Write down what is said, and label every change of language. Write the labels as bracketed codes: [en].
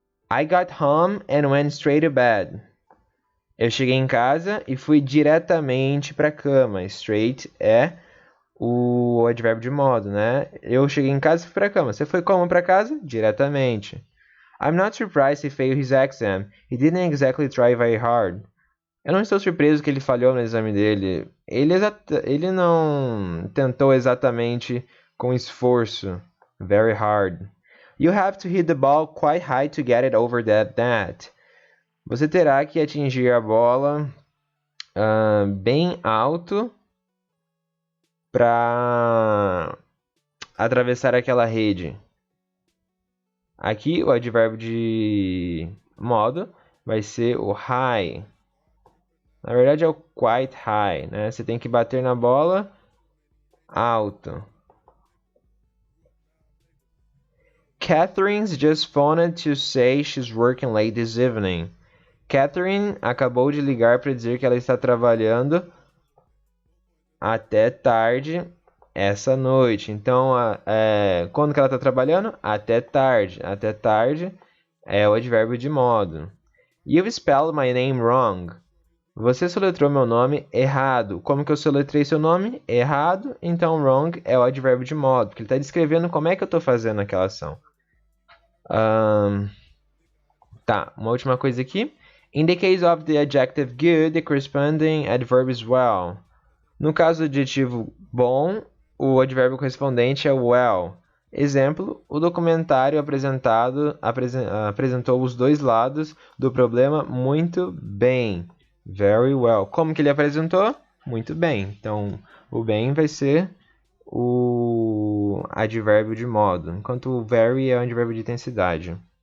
[en] I got home and went straight to bed. [pt] Eu cheguei em casa e fui diretamente para a cama. Straight é o advérbio de modo, né? Eu cheguei em casa e fui para a cama. Você foi como para casa? Diretamente. [en] I'm not surprised he failed his exam. He didn't exactly try very hard. [pt] Eu não estou surpreso que ele falhou no exame dele. Ele não tentou exatamente com esforço. [en] Very hard. You have to hit the ball quite high to get it over that net. [pt] Você terá que atingir a bola bem alto para atravessar aquela rede. Aqui o advérbio de modo vai ser o high. Na verdade é o quite high, né? Você tem que bater na bola alto. [en] Catherine's just phoned to say she's working late this evening. [pt] Catherine acabou de ligar para dizer que ela está trabalhando até tarde essa noite. Então, quando que ela está trabalhando? Até tarde. Até tarde é o advérbio de modo. [en] You've spelled my name wrong. [pt] Você soletrou meu nome errado. Como que eu soletrei seu nome? Errado. Então, wrong é o advérbio de modo, porque ele está descrevendo como é que eu estou fazendo aquela ação. Tá, uma última coisa aqui. [en] In the case of the adjective good, the corresponding adverb is well. [pt] No caso do adjetivo bom, o advérbio correspondente é well. Exemplo, o documentário apresentou os dois lados do problema muito bem. [en] Very well. [pt] Como que ele apresentou? Muito bem. Então, o bem vai ser o advérbio de modo, enquanto o very é o advérbio de intensidade.